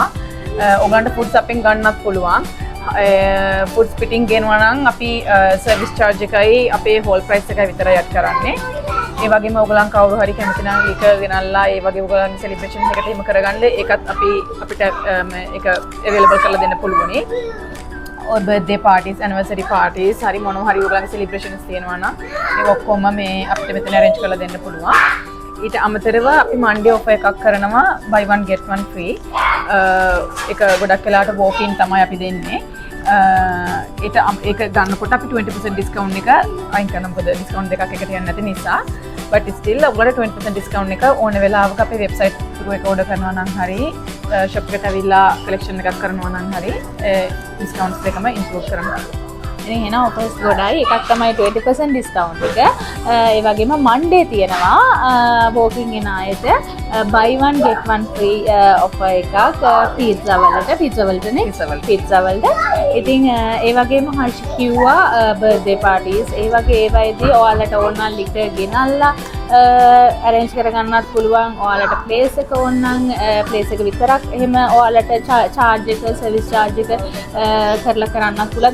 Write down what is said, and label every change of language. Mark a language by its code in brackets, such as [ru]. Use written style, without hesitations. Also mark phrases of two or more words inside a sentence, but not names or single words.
[si] ඔයගලන්ට ෆුඩ්ස් අපෙන් ගන්නත් පුළුවන්. ෆුඩ්ස් පිටින් ගෙනවා නම් අපි [en] service charge [si] එකයි අපේ [en] hall price [si] එකයි විතරයි අඩ් කරන්නේ. ඒ වගේම ඔයගලන් කවුරු හරි කැමති නම් ඒක ගෙනල්ලා ඒ වගේ ඔයගලන්ගේ සෙලිබ්‍රේෂන් එකට එහෙම කරගන්න ඒකත් අපිට ඒක available කරලා දෙන්න පුළුවනි. [en] or birthday parties, anniversary parties, [si] hari මොනවා හරි ඔයගලගේ celebrations තියෙනවා නම් ඒක ඔක්කොම මේ අපිට මෙතන arrange කරලා දෙන්න පුළුවන්. ඊට අමතරව අපි [en] Monday offer [si] එකක් කරනවා [en] buy one get one free. [si] ඒක ගොඩක් වෙලාවට [en] walk in [si] තමයි අපි දෙන්නේ. ඒක ගන්නකොට අපි 20% discount එක අයින් කරනවා. මොකද discount දෙකක් එකට යන්නේ නැති නිසා. [en] but still [si] ඔයගලට 20% discount එක ඕන වෙලාවක අපේ [en] website through [si] එක order කරනවා නම් හරි shop එකට ඇවිල්ලා collection එකක් කරනවා නම් හරි discounts දෙකම include කරනවා. ඉතින් එහෙනම් offers ගොඩයි. එකක් තමයි 20% discount එක. ඒ වගේම Monday තියෙනවා [en] walking in [si] ආයෙත් [en] buy one get one free [si] offer එකක් pizza වලට ඉතින් ඒ වගේම හර්ෂ කිව්වා [en] birthday parties [si] ඒ වගේ ඒවයිදී ඔයාලට ඕන නම් ලිටර් ගෙනල්ලා arrange කරගන්නත් පුළුවන්. ඔයාලට place එක ඕන නම් place එක විතරක් එහෙම ඔයාලට charge එක [en] service charge [si] එක කරලා කරන්නත් පුළුවන්.